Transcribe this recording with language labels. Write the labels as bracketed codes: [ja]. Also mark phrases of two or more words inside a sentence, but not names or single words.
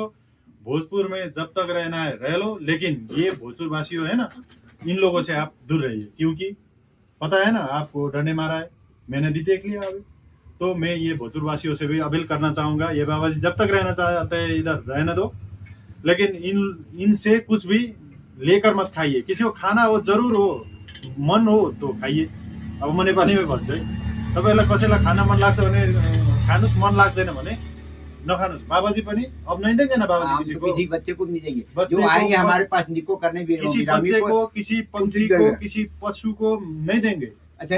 [hi] भोजपुर में जब तक रहना है रह लो, लेकिन ये भोजपुर वासियों है ना, इन लोगों से आप दूर रहिए, क्योंकि पता है ना आपको डंडे मारा है, मैंने भी देख लिया अभी। तो मैं ये भोजपुर वासियों से भी अपील करना चाहूंगा, ये बाबा जी जब तक रहना चाहते हैं इधर रहने दो, लेकिन इनसे कुछ भी लेकर मत खाइए। किसी को खाना हो जरूर हो, मन हो तो खाइए। [ne] अब म नेपालीमै भन्छु है, तपाईँलाई कसैलाई खाना मन लाग्छ भने खानुहोस्, मन लाग्दैन भने नखानुहोस्। [hi] बाबाजी पनि अब नहीं देंगे ना बाबाजी हम किसी तो को, किसी बच्चे को भी नहीं देंगे, बच्चे जो को आएंगे बस- हमारे पास निको करने भी किसी विरामी बच्चे को। को, किसी पंछी को, किसी पशु को नहीं देंगे। अच्छा